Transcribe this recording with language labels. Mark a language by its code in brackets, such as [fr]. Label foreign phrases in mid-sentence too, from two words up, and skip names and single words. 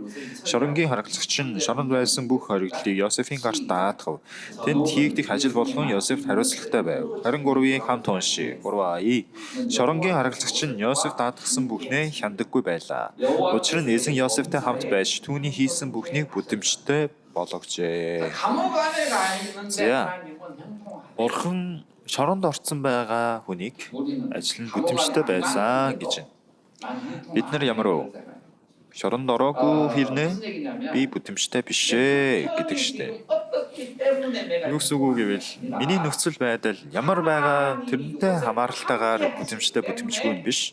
[mn] Шоронгийн харгалзагч нь шоронд байсан бүх хоригдлыг Йосефийн гарт даатгав. Тэнд хийгдэх ажил болгон Йосефт хариуцлагатай байв. 23-ийг хамт уншия. 3 Шоронгийн харгалзагч нь Йосеф даатгсан бүхнээ хяндаггүй байлаа. Учир нь эзэн Йосефтэй хамт байж түүний хийсэн бүхнийг бүдэмжтэй болгожээ. [ko] 감옥 안에 가 있는데 자. 하나님은 형통하다. [mn] Бурхан шоронд орцсон байгаа хүнийг ажил нь бүдэмжтэй байсан гэж байна. Бид нар ямар вэ? Шоронд ороогүй хэрнээ би бүдэмжтэй биш ээ гэдэг штеп. Юу гэсэн үг гэвэл миний нөхцөл байдал ямар байгаа тэрнтэй хамааралтайгаар бүдэмжтэй бүдэмжгүй нь биш.